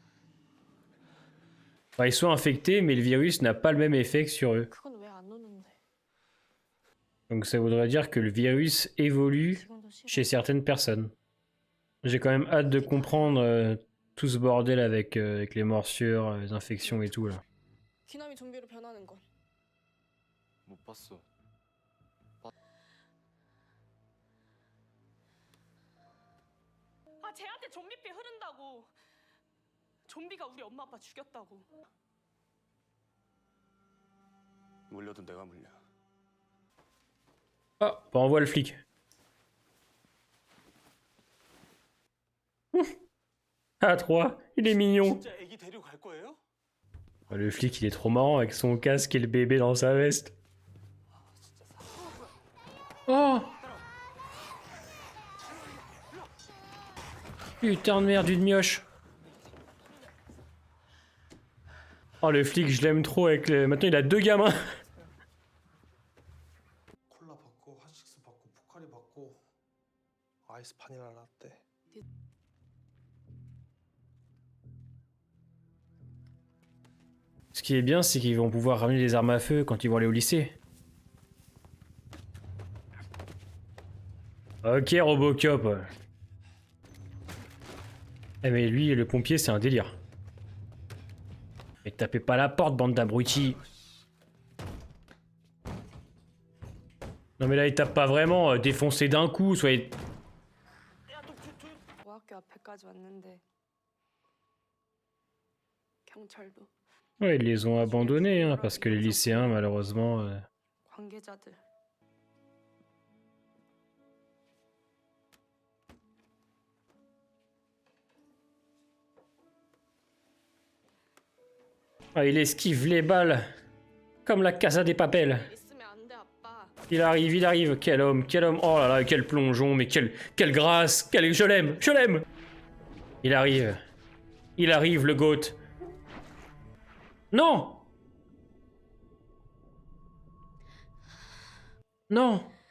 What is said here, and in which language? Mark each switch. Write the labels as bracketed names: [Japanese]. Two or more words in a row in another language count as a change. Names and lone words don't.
[French] Enfin, ils sont infectés, mais le virus n'a pas le même effet que sur eux. Donc ça voudrait dire que le virus évolue chez certaines personnes. J'ai quand même hâte de comprendre tout ce bordel avec les morsures, les infections et tout là. [Korean] 귀남이 좀비로 변하는 건. 못 봤어. 아, 쟤한테 좀비피 흐른다고. 좀비가 우리 엄마 아빠 죽였다고. 물려도 내가 물려. [French] Ah, bah on voit le flic. Ah, 3, il est mignon. [Korean] 진짜 애기 데리고 갈 거예요? [French] Le flic, il est trop marrant avec son casque et le bébé dans sa veste. Oh! Putain de merde, une mioche. Oh, le flic, je l'aime trop avec le... Maintenant, il a 2 gamins. [Korean] 콜라 받고 핫식스 받고 포카리 받고 아이스 바닐라 라떼. [French] Ce qui est bien, c'est qu'ils vont pouvoir ramener des armes à feu quand ils vont aller au lycée. Ok, Robocop. Eh mais lui, le pompier, c'est un délire. Mais tapez pas la porte, bande d'abrutis. Non mais là, il tape pas vraiment, défoncez d'un coup, soyez... [Korean] 고학교 앞에까지 왔는데 경찰도 [French] Ouais, ils les ont abandonnés, hein, parce que les lycéens, malheureusement... [Korean] 관계자들 [French] Ah, il esquive les balles. Comme la Casa des Papel. [Korean] 있으면 안 돼 아빠. [French] Il arrive, il arrive. Quel homme, quel homme. Oh là là, quel plongeon, mais quelle grâce. Je l'aime, je l'aime. Il arrive. Il arrive, le GOAT. Non. Non.